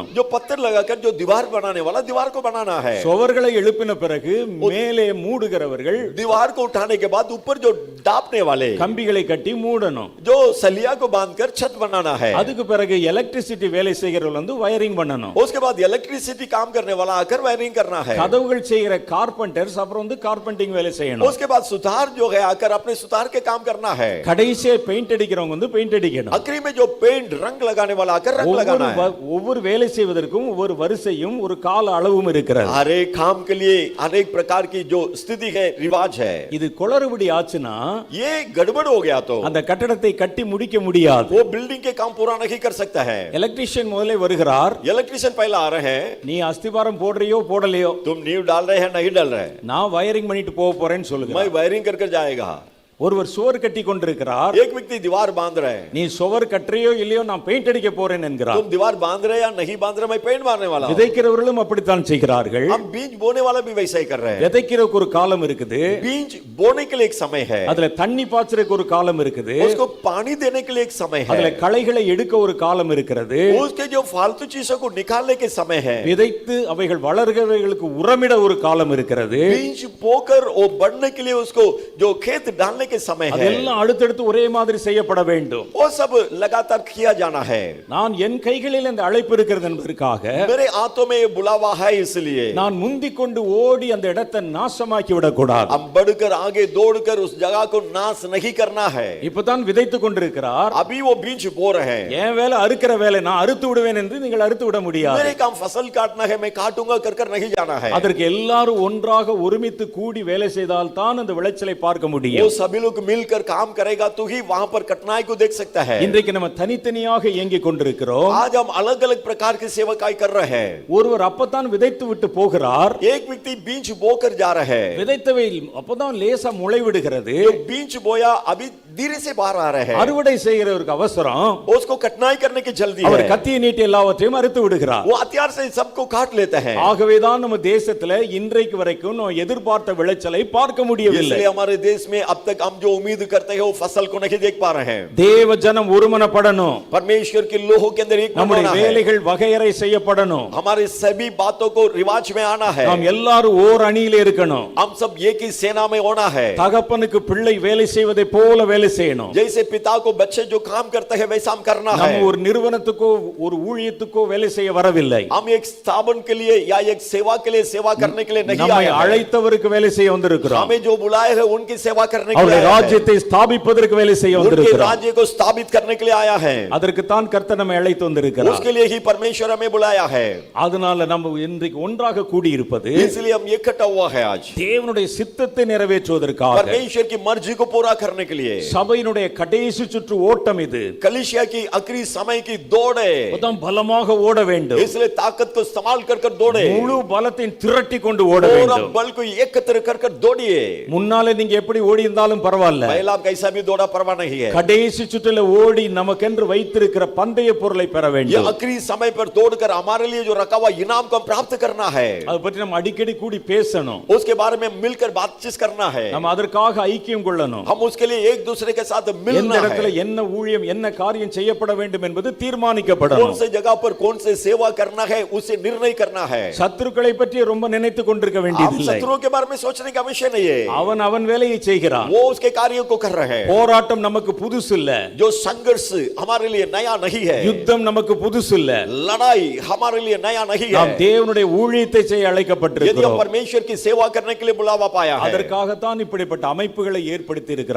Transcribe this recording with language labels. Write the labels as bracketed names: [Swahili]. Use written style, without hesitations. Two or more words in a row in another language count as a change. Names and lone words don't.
[Hindi] जो पत्थर लगाकर जो दीवार बनाने वाला दीवार को बनाना है. [Tamil] சுவர்களை எழுப்பின பிறகு மேலே மூடுகிறவர்கள் [Hindi] दीवार को उठाने के बाद ऊपर जो डापने वाले [Tamil] கம்பிகளை கட்டி மூட மூடணும். [Hindi] जो सलिया को बांधकर छत बनाना है। [Tamil] அதுக்கு பிறகு எலக்ட்ரிசிட்டி வேலை செய்கிறவர்கள் வந்து வயரிங் பண்ணணும். [Hindi] उसके बाद इलेक्ट्रिसिटी काम करने वाला आकर वायरिंग करना है। [Tamil] கதவுகள் செய்கிற கார்பெண்டர்ஸ் அப்புறம் வந்து கார்பெண்டிங் வேலை செய்யணும். [Hindi] उसके बाद सुतार जो है आकर अपने सुतार के काम करना है। [Tamil] கடைசியா பெயிண்ட் அடிக்கிறவங்க வந்து பெயிண்ட் அடிக்கணும். [Hindi] आखिरी में जो पेंट रंग लगाने वाला आकर रंग लगाना है। [Tamil] ஒவ்வொரு வேலை செய்வதற்கும் ஒவ்வொரு வரிசையும் ஒரு கால அளவும் இருக்கிறது. [Hindi] हर एक काम के लिए अनेक प्रकार की जो स्थिति है, रिवाज है। [Tamil] இது குளறுபடி ஆச்சுனா [Hindi] ये गड़बड़ हो गया तो [Tamil] அந்த கட்டடத்தை கட்டி முடிக்க முடியாது. [Hindi] वो बिल्डिंग के काम पूरा नहीं कर सकता है। [Tamil] எலக்ட்ரிஷியன் முதல்ல வருகிறார். [Hindi] इलेक्ट्रिशियन पहले आ रहे हैं। [Tamil] நீ அஸ்திவாரம் போடுறியோ போடலையோ, [Hindi] तुम नींव डाल रहे हैं नहीं डाल रहे, [Tamil] நான் வயரிங் பண்ணிட்டு போக போறேன்னு சொல்லுங்க. [Hindi] मैं वायरिंग कर जाएगा। [Tamil] ஒருவர் சுவர் கட்டி கொண்டிருக்கிறார். [Hindi] एक व्यक्ति दीवार बांध रहे हैं। [Tamil] நீ சுவர் கட்டறியோ இல்லையோ நான் பெயிண்ட் அடிக்க போறேன் என்கிறார். [Hindi] तुम दीवार बांध रहे या नहीं बांध रहे, मैं पेंट मारने वाला हूं। [Tamil] விதைக்கிறவர்களும் அப்படித்தான் செய்கிறார்கள். [Hindi] हम बीज बोने वाला भी वैसा ही कर रहे हैं। [Tamil] விதைக்கிறதுக்கு ஒரு காலம் இருக்குது. [Hindi] बीज बोने के लिए एक समय है। [Tamil] அதுல தண்ணி பாய்ச்சறதுக்கு ஒரு காலம் இருக்குது. [Hindi] उसको पानी देने के लिए एक समय है। [Tamil] அதுல களைகளை எடுக்க ஒரு காலம் இருக்கிறது. [Hindi] उसके जो फालतू चीजों को निकालने के समय है। [Tamil] விதைத்து அவைகள் வளர்கிறவைகளுக்கு உரமிட ஒரு காலம் இருக்கிறது. [Hindi] बीज बोकर और बढ़ने के लिए उसको जो खेत डालने के समय है। [Tamil] அதெல்லாம் அடுத்தடுத்து ஒரே மாதிரி செய்யப்பட வேண்டும். [Hindi] वो सब लगातार किया जाना है। [Tamil] நான் என் கைகளில் அந்த அழைப்பு இருக்கிறது என்பதற்காக [Hindi] मेरे हाथों में ये बुलावा है, इसलिए [Tamil] நான் முந்திக் கொண்டு ஓடி அந்த இடத்தை நாசமாக்கி விடக்கூடாது. [Hindi] हम बढ़कर आगे दौड़कर उस जगह को नाश नहीं करना है। [Tamil] இப்பதான் விதைத்துக் கொண்டிருக்கிறார். [Hindi] अभी वो बीज बो रहे हैं। [Tamil] என் வேலை அறுக்கிற வேலை, நான் அறுத்து விடுவேன் என்று நீங்கள் அறுத்து விட முடியாது. [Hindi] मेरे काम फसल काटना है, मैं काटूंगा कर नहीं जाना है। [Tamil] அதற்கு எல்லாரும் ஒன்றாக ஒருமித்து கூடி வேலை செய்தால் தான் அந்த விளைச்சலை பார்க்க [Hindi] वो [Tamil] முடியும். [Hindi] सभी लोग मिलकर काम करेगा तो ही वहां पर कठिनाई को देख सकता है। [Tamil] இன்றைக்கு நம்ம தனித்தனியாக இயங்கிக் கொண்டிருக்கிறோம். [Hindi] आज हम अलग अलग प्रकार की सेवकाई कर रहे हैं। [Tamil] ஒருவர் அப்பதான் விதைத்து விட்டு போகிறார். [Hindi] एक व्यक्ति बीज बोकर जा रहा है। [Tamil] விதைத்தவை அப்பதான் லேசா முளை விடுகிறது. [Hindi] जो बीज बोया अभी धीरे से बाहर आ रहा है। [Tamil] அறுவடை செய்கிறவருக்கு அவசரம். [Hindi] उसको कठिनाई करने की जल्दी [Tamil] அவர் [Hindi] है। [Tamil] கத்தியை நீட்டி எல்லாவற்றையும் அறுத்து விடுகிறார். [Hindi] वो हथियार से सबको काट लेता है। [Tamil] ஆகவேதான் நம்ம தேசத்துல இன்றைக்கு வரைக்கும் நம்ம எதிர்பார்த்த விளைச்சலை பார்க்க முடியவில்லை. [Hindi] इसलिए हमारे देश में अब तक हम जो उम्मीद करते हैं वो फसल को नहीं देख पा रहे हैं। [Tamil] தேவ ஜனம் ஒருமனப்படணும். [Hindi] परमेश्वर के लोगों के अंदर एक [Tamil] நம்முடைய [Hindi] होना है। [Tamil] வேலைகள் வகையறை செய்யப்படணும். [Hindi] हमारे सभी बातों को रिवाज में आना है। [Tamil] நாம் எல்லாரும் ஓர் அணியிலே இருக்கணும். [Hindi] हम सब एक ही सेना में होना है। [Tamil] தகப்பனுக்கு பிள்ளை வேலை செய்வதை போல வேலை செய்யணும். [Hindi] जैसे पिता को बच्चे जो काम करते हैं वैसा हम करना है। [Tamil] நம்ம ஒரு நிறுவனத்துக்கோ ஒரு ஊழியத்துக்கோ வேலை செய்ய வரவில்லை. [Hindi] हम एक स्थापन के लिए या एक सेवा के लिए सेवा करने के लिए नहीं [Tamil] நம்மை [Hindi] आए हैं। [Tamil] அழைத்தவருக்கு வேலை செய்ய வந்திருக்கிறோம். [Hindi] हमें जो बुलाए हैं उनकी सेवा करने के लिए [Tamil] அவருடைய [Hindi] आए हैं। [Tamil] ராஜ்யத்தை ஸ்தாபிப்பதற்கு வேலை செய்ய [Hindi] उनके [Tamil] வந்திருக்கிறோம். [Hindi] राज्य को स्थापित करने के लिए आया है। [Tamil] அதற்கு தான் கர்த்தர் நம்மை அழைத்து வந்திருக்கிறார். [Hindi] उसके लिए ही परमेश्वर हमें बुलाया है। [Tamil] அதனால நம்ம இன்றைக்கு ஒன்றாக கூடி இருப்பது [Hindi] इसलिए हम इकट्ठा हुआ है आज [Tamil] தேவனுடைய சித்தத்தை நிறைவேற்றுவதற்காக. [Hindi] परमेश्वर की मर्जी को पूरा करने के लिए। [Tamil] சபையினுடைய கடைசி சுற்று ஓட்டம் இது. [Hindi] कलीसिया की आखिरी समय की दौड़ है। [Tamil] அதான் பலமாக ஓட வேண்டும். [Hindi] इसलिए ताकत को संभाल कर दौड़े। [Tamil] முழு பலத்தையும் திரட்டி கொண்டு ஓட [Hindi] पूरा [Tamil] வேண்டும். [Hindi] बल को एकत्र कर दौड़िए। [Tamil] முன்னாலே நீங்க எப்படி ஓடி இருந்தாலும் பரவாயில்ல. [Hindi] पहला आप कैसा भी दौड़ा परवाह नहीं है। [Tamil] கடைசி சுற்றில ஓடி நமக்கென்று வைத்திருக்கிற பந்தய பொருளை பெற [Hindi] ये [Tamil] வேண்டும். [Hindi] आखिरी समय पर दौड़कर हमारे लिए जो रखा हुआ इनाम को हम प्राप्त करना है। [Tamil] அதை பற்றி நம்ம அடிக்கடி கூடி பேசணும். [Hindi] उसके बारे में मिलकर बातचीत करना है। [Tamil] நம்ம அதற்காக ஐக்கியம் கொள்ளணும். [Hindi] हम उसके लिए एक दूसरे के साथ [Tamil] எந்த [Hindi] मिलना [Tamil] இடத்துல [Hindi] है। [Tamil] என்ன ஊழியம் என்ன காரியம் செய்யப்பட வேண்டும் என்பது [Hindi] कौन [Tamil] தீர்மானிக்கப்படணும். [Hindi] से जगह पर कौन से सेवा करना है उसे निर्णय करना है। [Tamil] சத்துருக்களை பற்றி ரொம்ப நினைத்து கொண்டிருக்க [Hindi] आप [Tamil] வேண்டியதில்லை. [Hindi] शत्रुओं के बारे में सोचने का विषय नहीं है। [Tamil] அவன் அவன் வேலையை செய்கிறான். [Hindi] वो उसके कार्यों को कर रहे हैं। [Tamil] போராட்டம் நமக்கு புதுசு இல்ல. [Hindi] जो संघर्ष हमारे लिए नया नहीं है। [Tamil] யுத்தம் நமக்கு புதுசு இல்ல. [Hindi] लड़ाई हमारे लिए नया नहीं [Tamil] நாம் [Hindi] है। [Tamil] தேவனுடைய ஊழியத்தை செய்ய [Hindi] यदि हम [Tamil] அழைக்கப்பட்டிருக்கிறோம். [Hindi] परमेश्वर की सेवा करने के लिए बुलावा पाया है। [Tamil] அதற்காகத்தான் இப்படிப்பட்ட அமைப்புகளை ஏற்படுத்தி இருக்கிறார்.